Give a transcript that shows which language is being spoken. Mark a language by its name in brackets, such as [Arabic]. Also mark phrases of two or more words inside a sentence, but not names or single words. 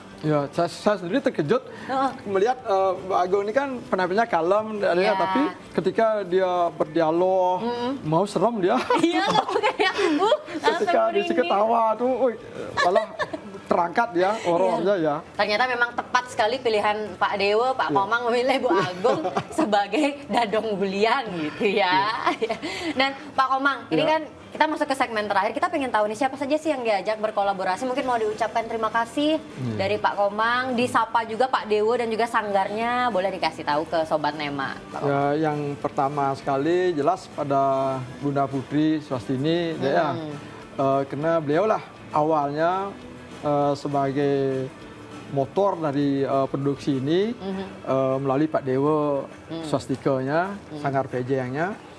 [Indonesian] Ya, saya sendiri terkejut melihat Bu Agung ini kan penampilannya kalem, Iya. tapi ketika dia berdialog, mau serem dia. Iya loh, kayak langsung Ketika dia merinding. ketawa tuh, malah terangkat ya horornya ya. Ternyata memang tepat sekali pilihan Pak Dewo, Pak Komang memilih Bu Agung sebagai Dadong Guliang gitu ya. Dan Pak Komang, ini kan kita masuk ke segmen terakhir. Kita pengen tahu nih siapa saja sih yang diajak berkolaborasi. Mungkin mau diucapkan terima kasih dari Pak Komang, disapa juga Pak Dewo dan juga sanggarnya. Boleh dikasih tahu ke Sobat Nema. Pak Komang. Ya, yang pertama sekali jelas pada Bunda Putri Swastini, ya, karena beliau lah awalnya sebagai motor dari produksi ini melalui Pak Dewo Swastikanya, Sanggar Pejengnya.